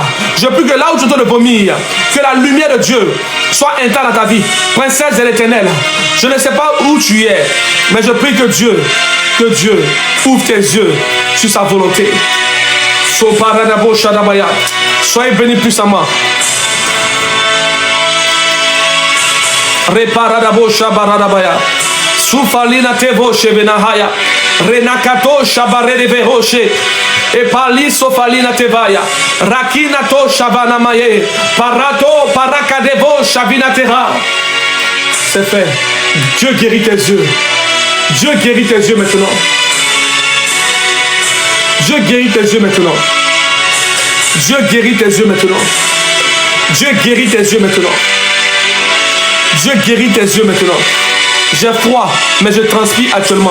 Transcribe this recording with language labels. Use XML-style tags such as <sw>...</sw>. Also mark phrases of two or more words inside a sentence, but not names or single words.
<fr>Je prie que là où tu es en train de vomir, que la lumière de Dieu soit intacte dans ta vie. Princesse de l'Éternel, je ne sais pas où tu es, mais je prie que Dieu ouvre tes yeux sur sa volonté. Soyez bénis puissamment. Reparadabo shabaradabaya. Soufalina tevo shebenahaya. Renakato shabarede veroshe. Et pali sofalina tevaya. Rakina to shabanamaye. Parato parakadevo shabinatera. C'est fait. Dieu guérit tes yeux. Dieu guérit tes yeux maintenant. Dieu guérit tes yeux maintenant. Dieu guérit tes yeux maintenant. Dieu guérit tes yeux maintenant. Dieu guérit tes yeux maintenant. J'ai froid, mais je transpire actuellement.</fr>